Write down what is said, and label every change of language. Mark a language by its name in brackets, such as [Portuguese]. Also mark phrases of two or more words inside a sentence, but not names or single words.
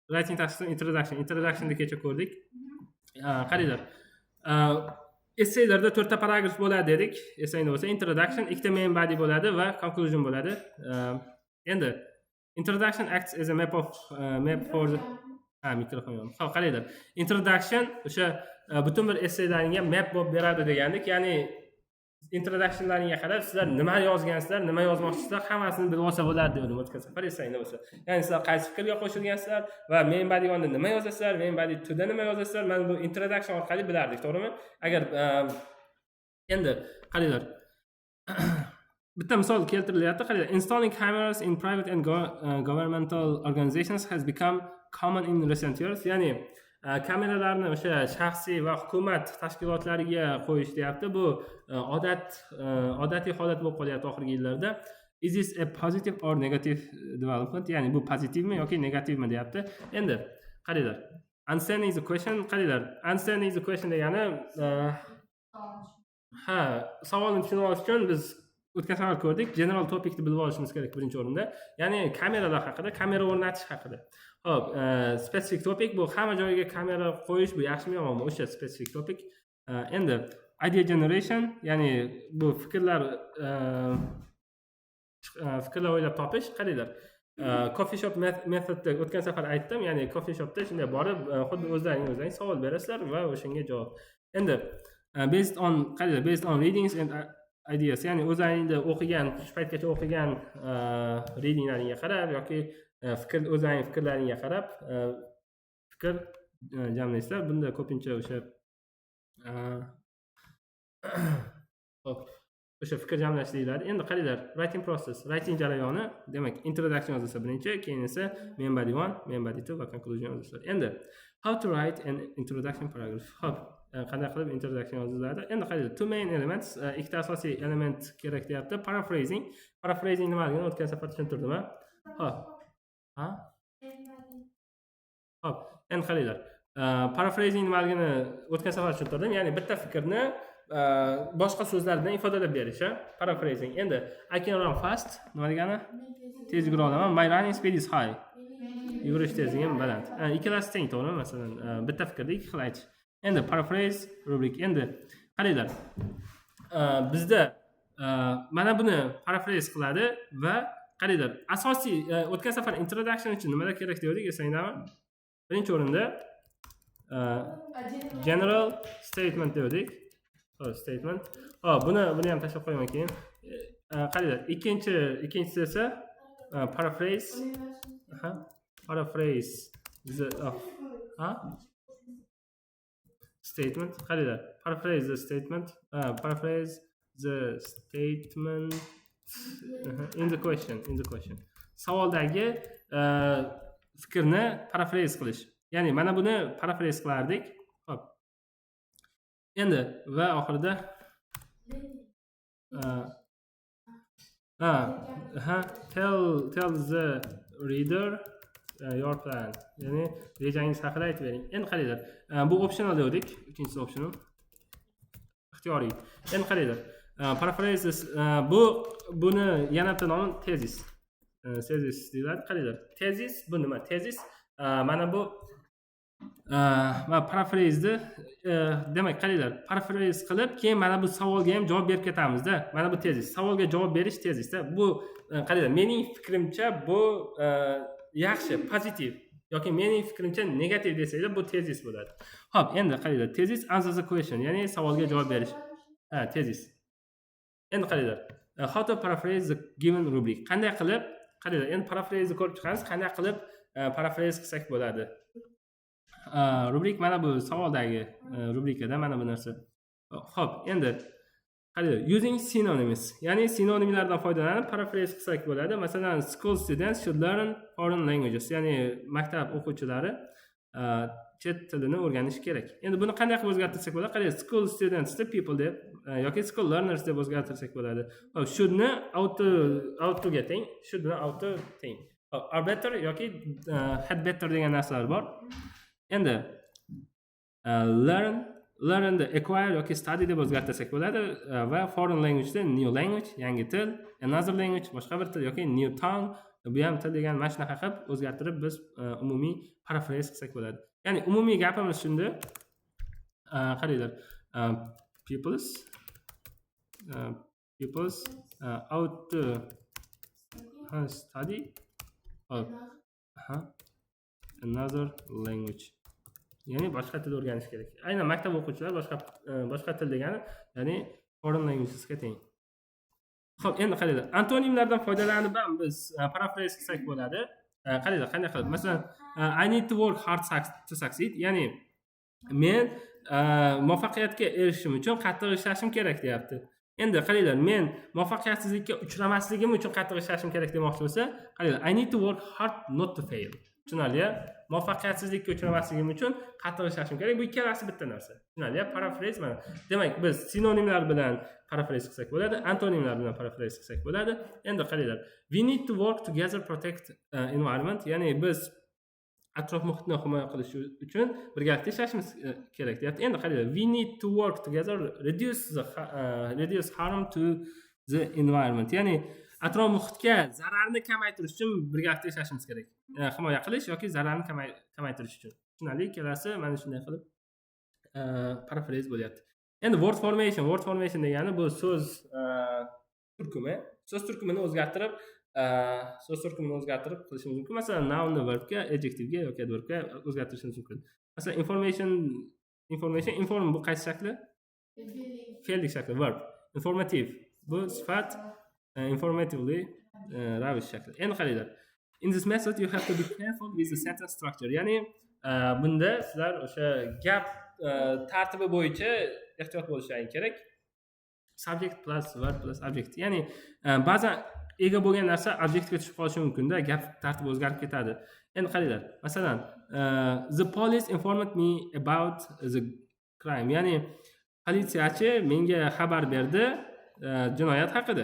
[Uzbek] writing tashqi introductionda kecha ko'rdik. Qaranglar. Essaylarda 4 ta paragraf bo'ladi dedik. Essayni bo'lsa introduction, ikkita [English] main body [Uzbek] bo'ladi va conclusion bo'ladi. [English] Endi introduction acts as a map for the [Uzbek] mikrofon yo'q. Xo'p, qaranglar. Introduction o'sha butun bir essaylaringga map bo'lib beradi degandik. Ya'ni introductionlaringga qarab sizlar nima yozgansizlar, nima yozmoqchisizlar, hammasini bilib olsa bo'ladi dedim o'tgan safar essayni bo'lsa. Ya'ni sizlar qaysi fikrga qo'shilgansizlar va [English] main body [Uzbek] yonida nima yozasizlar, [English] main body [Uzbek] 2 da nima yozasizlar, mana bu introduction orqali bilardik, to'g'rimi? Agar endi qaranglar. Bitta misol keltirilyapti. Qaranglar, [English] installing cameras in private and governmental organizations has become common in recent years. [Uzbek] Ya'ni kameralarni o'sha shaxsiy va hukumat tashkilotlariga qo'yish deyapti. Bu odatiy holat bo'lib qolyapti oxirgi yillarda. [English] Is this a positive or negative development? [Uzbek] Ya'ni bu pozitivmi yoki negativmi deyapti. Endi qaranglar. [English] Understanding the question, [Uzbek] qaranglar. [English] Understanding the question [Uzbek] degani savolni tushunib olish uchun biz o'tgan safar ko'rdik, [English] general topicni [Uzbek] bilib olishimiz kerak birinchi o'rinda. Ya'ni kameralar haqida, kamera o'rnatish haqida. Xo'p, [English] specific topic [Uzbek] bu hamma joyga kamera qo'yish, bu yaxshimi yomonmi? O'sha [English] specific topic. [Uzbek] Endi [English] idea generation, [Uzbek] ya'ni bu fikrlar o'ylab topish. Qaranglar. [English] Coffee shop methodda [Uzbek] o'tgan safar aytdim, ya'ni [English] coffee shopda [Uzbek] shunday borib, xuddi o'zlaring savol berasizlar va o'shanga javob. Endi [English] based on readings and ideas, [Uzbek] ya'ni o'zingizda o'qigan, shu paytgacha o'qigan readinglaringga qarab yoki o'zing fikrlaringga qarab fikr jamlaysizlar. Bunda ko'pincha o'sha fikr jamlash deyiladi. Endi qaranglar, [English] writing process, [Uzbek] writing jarayoni, demak, introduction yozilsa birinchi, keyin esa [English] main body 1, main body 2 [Uzbek] va conclusion yoziladi. Endi [English] how to write an introduction paragraph. [Uzbek] Xo'p, qanday qilib introduction yoziladi? Endi qaranglar, [English] two main elements, [Uzbek] ikkita asosiy element kerak deyapti. Paraphrasing nimaligini o'tgan safar tushuntirdim. Xo'p, endi qaranglar. Paraphrasing nimaligini o'tgan safar tushuntirdim. Ya'ni bitta fikrni boshqa so'zlar bilan ifodalab berish, paraphrasing. Endi [English] I can run fast [Uzbek] nima degani? Tez yugura olaman. [English] My running speed is high. [Uzbek] Yugurish tezligim baland. Ikkalasi teng, to'g'rimi? Masalan, bitta fikrni ikki xil aytish. Endi paraphrase, rubrik. Endi qaranglar. Bizda mana buni paraphrase qiladi va qaranglar, asosiy o'tgan safar introduction uchun nimalar kerak dedik, esingizmi? Birinchi o'rinda [English] general statement [Uzbek] dedik. Statement. Buni ham tashlab qo'yaman keyin. Qaranglar, ikkinchisi esa paraphrase. [English] Paraphrase statement. [Uzbek] Qaranglar, [English] paraphrase the statement. Paraphrase the statement in the question. [Uzbek] Savoldagi fikrni paraphrase qilish. Ya'ni mana buni paraphrase qilardik. Xo'p. Endi va oxirida [English] tell the reader your plan. [Uzbek] Ya'ni rejangiz haqida aytib bering. Endi qaranglar, bu optional dedik, uchinchisi optional. Ixtiyoriy. Endi qaranglar, paraphrases buni yana bitta nomi tezis. Tezis deyiladi. Qaranglar, tezis bu nima? Tezis mana bu paraphrase demak, qaranglar, paraphrase qilib, keyin mana bu savolga ham javob berib ketamiz-da. Mana bu tezis. Savolga javob berish tezisda. Bu qaranglar, mening fikrimcha bu yaxshi, pozitiv yoki mening fikrimcha negativ desanglar, bu tezis bo'ladi. Xo'p, endi qaranglar, tezis [English] answer the question, [Uzbek] ya'ni savolga javob berish. Tezis. Endi qaranglar, [English] how to paraphrase the given rubric. [Uzbek] Qanday qilib, qaranglar, endi paraphrase ko'rib chiqamiz, qanday qilib paraphrase qilsak bo'ladi. Rubrik mana bu savoldagi rubrikada mana bu narsa. Xo'p, endi qaranglar, [English] using synonyms, [Uzbek] ya'ni sinonimlardan foydalanib paraphrase qilsak bo'ladi. Masalan, [English] school students should learn foreign languages, [Uzbek] ya'ni maktab o'quvchilari chet tilini o'rganish kerak. Endi buni qanday qilib o'zgartirsak bo'ladi? Qaranglar, [English] school students [Uzbek] deb people deb yoki [English] school learners [Uzbek] deb o'zgartirsak bo'ladi. Xo'p, should-ni ought-ga teng, should-ni ought teng. [English] Are better [Uzbek] yoki [English] had better [Uzbek] degan narsalar bor. Endi [English] learn the acquire [Uzbek] yoki study deb o'zgartirsak bo'ladi va [English] foreign language [Uzbek] da [English] new language, [Uzbek] yangi til, [English] another language, [Uzbek] boshqa bir til yoki [English] new tongue, [Uzbek] bu ham til degani mana shunaqa qilib o'zgartirib biz umumiy paraphrase qilsak bo'ladi. Ya'ni umumiy gapimiz shunda qaranglar, [English] people's out to study another language. [Uzbek] Ya'ni boshqa til o'rganish kerak. Aynan maktab o'quvchilari boshqa til degani, ya'ni [English] foreign languagesga [Uzbek] teng. Xo'p, endi qaranglar, antonimlardan foydalanib ham biz paraphrase qilsak bo'ladi. Qaranglar, qanday qilib? Masalan, [English] I need to work hard to succeed, [Uzbek] ya'ni men muvaffaqiyatga erishishim uchun qattiq ishlashim kerak deyapti. Endi qaranglar, men muvaffaqiyatsizlikka uchramasligim uchun qattiq ishlashim kerak demoqchi bo'lsa, qaranglar, [English] I need to work hard not to fail. [Uzbek] Tushunarli? Muvaffaqiyatsizlikka uchramasligim uchun qattiq ishlashim kerak. Bu ikkalasi bitta narsa. Tushunarli? Paraphrase mana. Demak, biz sinonimlar bilan paraphrase qilsak bo'ladi, antonimlar bilan paraphrase qilsak bo'ladi. Endi qaranglar, [English] we need to work together protect environment, [Uzbek] ya'ni biz atrof muhitni himoya qilish uchun birgalikda ishlashimiz kerak deyapti. Endi qaranglar, [English] we need to work together reduce harm to the environment, [Uzbek] ya'ni atrof muhitga zararni kamaytirish uchun birgalikda ishlashimiz kerak. Himoya qilish yoki zararni kamaytirish uchun. Tushunarli? Ikkalasi mana shunday qilib paraphrase bo'lyapti. Endi [English] word formation [Uzbek] degani bu so'z turkumi. So'z turkumini o'zgartirib qilishimiz mumkin. Masalan, nounni verbga, adjectivega yoki adverbga o'zgartirishimiz mumkin. Masalan, inform bu qaysi shakli? Fe'llik shakli, verb. Informative bu sifat, informatively ravish shakli. Endi qaranglar. [English] In this method you have to be careful with the sentence structure. [Uzbek] Ya'ni bunda sizlar o'sha gap tartibi bo'yicha ehtiyot bo'lishingiz kerak. [English] Subject plus verb plus object. [Uzbek] Ya'ni ba'zan ega bo'lgan narsa objektga tushib qolishi mumkin-da, gap tartibi o'zgarib ketadi. Endi qaranglar. Masalan, [English] the police informed me about the crime. [Uzbek] Ya'ni politsiyachi menga xabar berdi jinoyat haqida.